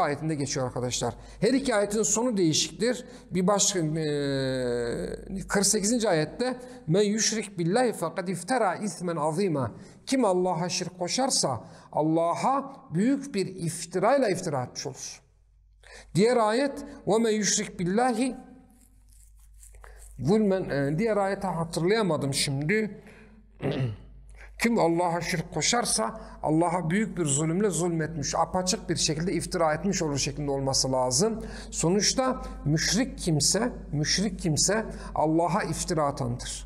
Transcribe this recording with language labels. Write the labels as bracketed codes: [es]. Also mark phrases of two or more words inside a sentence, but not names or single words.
[tr] ayetinde geçiyor arkadaşlar. Her iki ayetin sonu değişiktir. Bir başka 48. ayette [ar] من يشرك بالله فقد افترى إثما عظيما. [tr] Kim Allah'a şirk koşarsa Allah'a büyük bir iftirayla iftira etmiş olur. Diğer ayet [ar] وَمَنْ يُشْرِكْ بِاللّٰهِ [tr] diğer ayeti hatırlayamadım şimdi. Kim Allah'a şirk koşarsa Allah'a büyük bir zulümle zulmetmiş, apaçık bir şekilde iftira etmiş olur şeklinde olması lazım. Sonuçta müşrik kimse Allah'a iftira atandır.